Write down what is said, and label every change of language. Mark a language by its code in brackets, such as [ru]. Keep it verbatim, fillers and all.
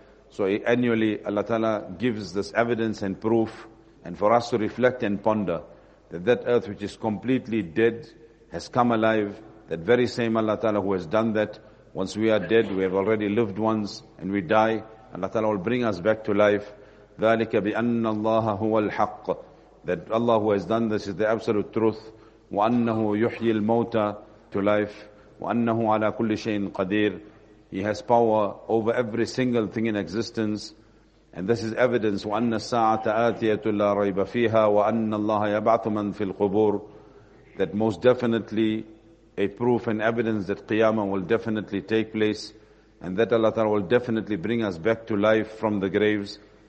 [en] So annually Allah Ta'ala gives this evidence and proof, and for us to reflect and ponder that that earth which is completely dead has come alive, that very same Allah Ta'ala who has done that, once we are dead, we have already lived once, and we die, Allah Ta'ala will bring us back to life. [ar] ذَلِكَ بِأَنَّ اللَّهَ هُوَ الْحَقِّ, [en] that Allah who has done this is the absolute truth. [ar] وَأَنَّهُ يُحْيِي الْمَوْتَى, [en] to life. [ar] وَأَنَّهُ عَلَى كُلِّ شَيْءٍ قَدِيرٍ, [en] He has power over every single thing in existence, and this is evidence. [ar] وَأَنَّ السَّاعَةَ آتِيَةٌ لَا رَيْبَ فِيهَا وَأَنَّ اللَّهَ يَبْعَثُ مَنْ فِي الْقُبُورِ, [en] that most definitely a proof and evidence that Qiyamah will definitely take place, and that Allah Ta'ala will definitely bring us back to life from the graves.